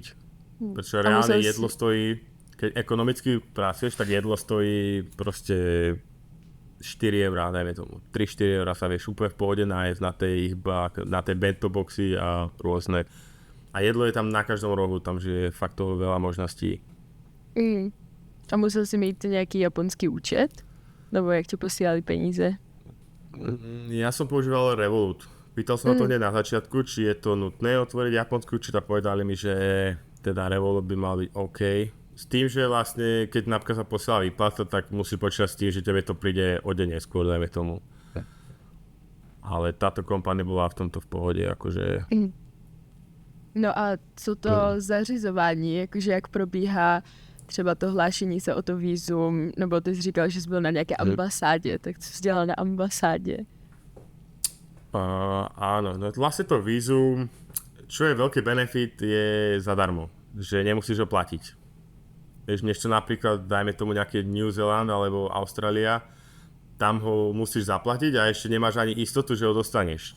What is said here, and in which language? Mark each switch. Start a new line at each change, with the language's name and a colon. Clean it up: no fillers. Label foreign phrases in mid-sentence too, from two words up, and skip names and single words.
Slovak: Pretože reálne jedlo stojí, keď ekonomicky pracuješ, tak jedlo stojí proste 4 eurá, dajme tomu. 3-4 eurá sa vieš úplne v pohode nájsť na tej bento boxy a rôzne. A jedlo je tam na každom rohu, tam že je fakt toho veľa možností.
Czech: A musel si mít nějaký japonský účet? Nebo jak ti posílali peníze?
Slovak: Ja som používal Revolut. Pýtal som na to hneď na začiatku, či je to nutné otvoriť japonskú účet a povedali mi, že teda Revolut by mal byť OK. S tým, že vlastne, keď napríklad sa posiela výplata, tak musíš počítať s tým, že tebe to príde o deň neskôr, dajme tomu. Ale táto kompania bola v tomto v pohode, akože...
Czech: No a co to zařizování, jakože jak probíhá třeba to hlášení se o to vízum, nebo ty jsi říkal, že jsi byl na nějaké ambasádě, tak co jsi dělal na ambasádě?
Slovak: Áno, no vlastne to vízum, čo je veľký benefit, je zadarmo, že nemusíš ho platiť. Vieš, než napríklad, dajme tomu nejaký New Zealand alebo Austrália, tam ho musíš zaplatiť a ešte nemáš ani istotu, že ho dostaneš.